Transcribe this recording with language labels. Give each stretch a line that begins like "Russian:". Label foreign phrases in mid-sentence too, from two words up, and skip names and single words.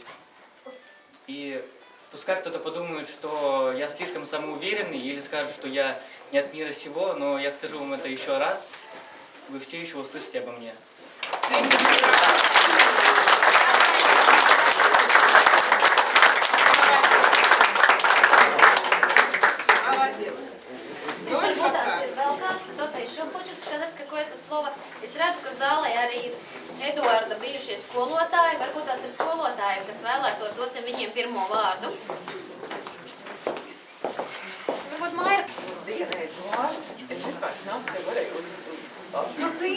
Russian: И пускай кто-то подумает, что я слишком самоуверенный, или скажет, что я не от мира сего, но я скажу вам это еще раз, вы все еще услышите обо мне. Кто-то еще хочет сказать какое-то слово.
Latvian: Es redzu, ka zālē arī ir Eduarda bijušie skolotāji. Varbūt tās ir skolotāji, kas vēlētos, dosim viņiem pirmo vārdu. Varbūt Maira. Diena, Eduarda. Es vispār nāku te varēju atpazīt.